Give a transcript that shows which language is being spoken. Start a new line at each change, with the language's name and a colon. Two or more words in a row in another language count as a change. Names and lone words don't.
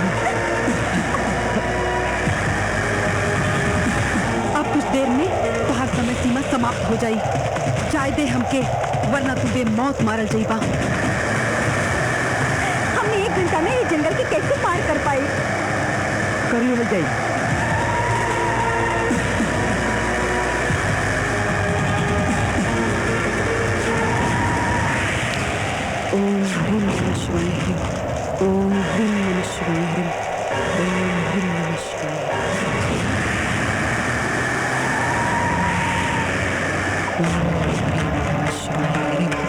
Bhojpuri: अब कुछ देर में तोहार समय सीमा समाप्त हो जाई। जाए दे हमके वरना तू बे मौत मारल जाइबा। हमने 1 घंटा में ये जंगल के कैसे पार कर पाए? करिए हो जाए।
Sanskrit: ओम ह्रीं नमः शिवाय ह्रीं। ओम ह्रीं नमः शिवाय ह्रीं। ओम ह्रीं नमः शिवाय। ओम ह्रीं नमः शिवाय ह्रीं।